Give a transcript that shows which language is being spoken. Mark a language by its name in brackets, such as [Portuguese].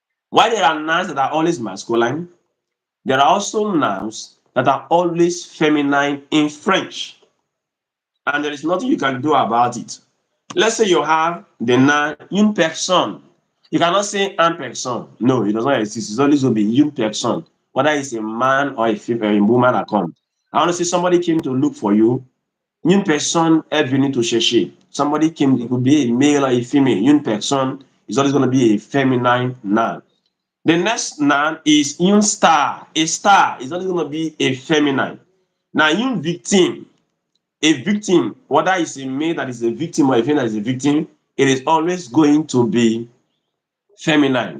[English] While there are nouns that are always masculine, there are also nouns that are always feminine in French, and there is nothing you can do about it. Let's say you have the noun une personne. You cannot say un personne. No, it does not exist. It's always going to be une personne, whether it's a man or a woman that comes. I want to say somebody came to look for you. [French] Une personne est venue te chercher. [English] Somebody came, it could be a male or a female. Une personne is always going to be a feminine noun. The next noun is une star. A star is always going to be a feminine. Now, une victime, a victim, whether it's a male that is a victim or a female that is a victim, it is always going to be feminine.